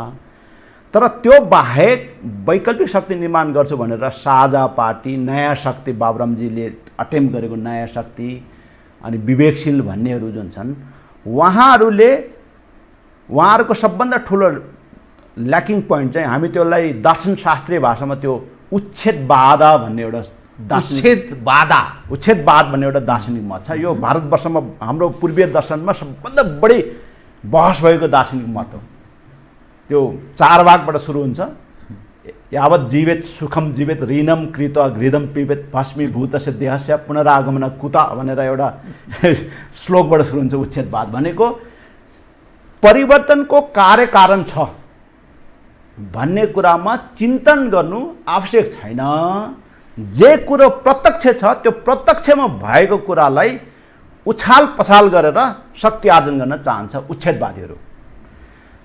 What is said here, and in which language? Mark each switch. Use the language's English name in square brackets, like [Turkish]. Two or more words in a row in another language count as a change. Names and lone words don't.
[Nepali] तर त्यो बाहेक वैकल्पिक शक्ति निर्माण गर्छु भनेर साझा पार्टी, नयाँ शक्ति, बाबुरामजीले अटेम्प गरेको नयाँ शक्ति, अनि विवेकशील भन्नेहरू जुन छन्, उहाँहरूको सबभन्दा ठुलो [English] lacking point [Nepali] चाहिँ हामी त्यसलाई दर्शनशास्त्रीय भाषामा त्यो उच्छेदवाद भन्ने एउटा उच्छेदवाद भन्ने एउटा दार्शनिक मत छ। यो भारतवर्षमा हाम्रो पूर्वीय दर्शनमा सबभन्दा बढी बहस भएको दार्शनिक मत हो। त्यो 4 भागबाट सुरु हुन्छ। [Sanskrit] यावत् जीवेत सुखम जीवेत ऋणम कृत घृदम पिबेत भस्मीभूतस्य देहस्य पुनरागमन कुता [Nepali] भनेर एउटा श्लोकबाट सुरु हुन्छ। उच्छेदवाद भनेको परिवर्तनको कार्यकारण छ भन्ने कुरामा चिन्तन गर्नु आवश्यक छैन। जे कुरो प्रत्यक्ष छ त्यो प्रत्यक्षमा भएको कुरालाई उछाल पछाल गरेर शक्ति आर्जन गर्न चाहन्छ उच्छेदवादीहरू।